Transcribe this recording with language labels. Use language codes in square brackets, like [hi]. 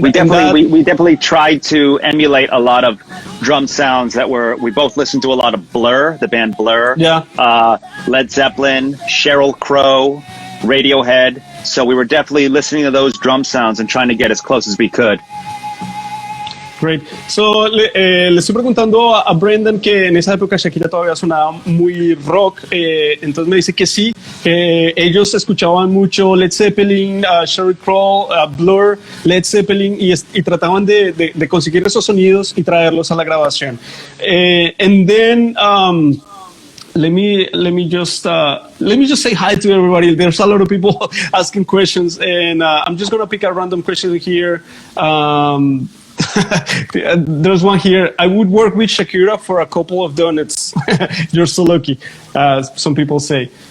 [en] we definitely tried to emulate a lot of drum sounds that we both listened to a lot of Blur, the band Blur. Yeah. Led Zeppelin, Sheryl Crow, Radiohead. So we were definitely listening to those drum sounds and trying to get as close as we could. Great. [es] So, le estoy preguntando a Brendan que en esa época Shakira todavía sonaba muy rock, entonces me dice que sí, que ellos escuchaban mucho Led Zeppelin, Sheryl Crow, Blur, Led Zeppelin y trataban de conseguir esos sonidos y traerlos a la grabación. [en] And then let me just say hi to everybody. There's a lot of people asking questions, and I'm just gonna pick a random question here. There's one here. I would work with Shakira for a couple of donuts. You're so lucky. Some people say.